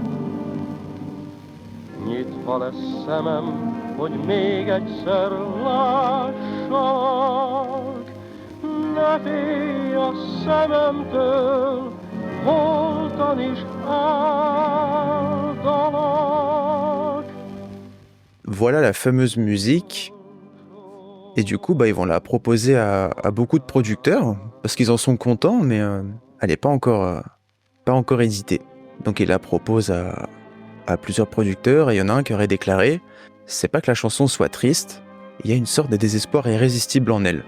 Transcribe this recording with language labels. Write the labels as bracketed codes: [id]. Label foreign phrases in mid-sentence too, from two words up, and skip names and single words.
[hu] Nyitva lesz szemem, hogy még egyszer lássalak. Ne félj a szememtől, holtan is áldalak. [fr] Voilà la fameuse musique. Et du coup, ils vont la proposer à beaucoup de producteurs, parce qu'ils en sont contents, mais elle n'est pas encore éditée. Donc ils la proposent à plusieurs producteurs, et il y en a un qui aurait déclaré « C'est pas que la chanson soit triste, il y a une sorte de désespoir irrésistible en elle.